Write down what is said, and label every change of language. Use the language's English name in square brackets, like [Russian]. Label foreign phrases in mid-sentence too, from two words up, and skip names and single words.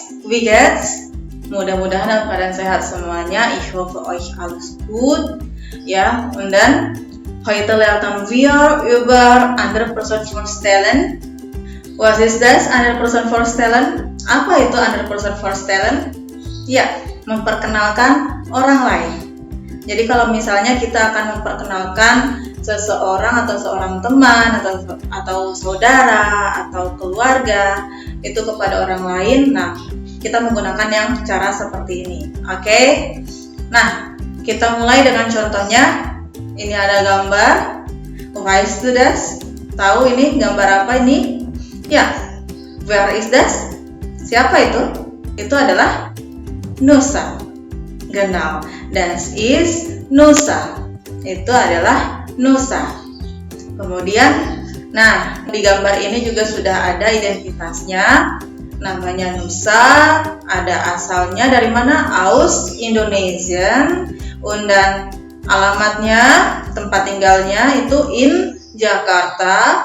[German] wie geht's? [Indonesian] Mudah-mudahan dalam keadaan sehat semuanya. [German] Ich hoffe euch alles gut. Ja, und dann heute lernen wir über andere Person vorstellen. Was ist das? Andere Person vorstellen? [Indonesian] Apa itu [German] andere Person vorstellen? [Indonesian] Ya, memperkenalkan orang lain. Jadi kalau misalnya kita akan memperkenalkan seseorang atau seorang teman atau saudara atau keluarga itu kepada orang lain, nah kita menggunakan yang cara seperti ini. Oke? Nah, kita mulai dengan contohnya. Ini ada gambar. [German] Weißt du das? [Indonesian] Tahu ini gambar apa ini? Ya, [German] wer ist das? [Indonesian] Siapa itu? Itu adalah Nusa. [German] Genau, das ist Nusa. [Indonesian] Itu adalah Nusa. Kemudian, nah di gambar ini juga sudah ada identitasnya. Namanya Nusa, ada asalnya dari mana? [German] Aus Indonesia. [Indonesian] Dan alamatnya, tempat tinggalnya itu in Jakarta.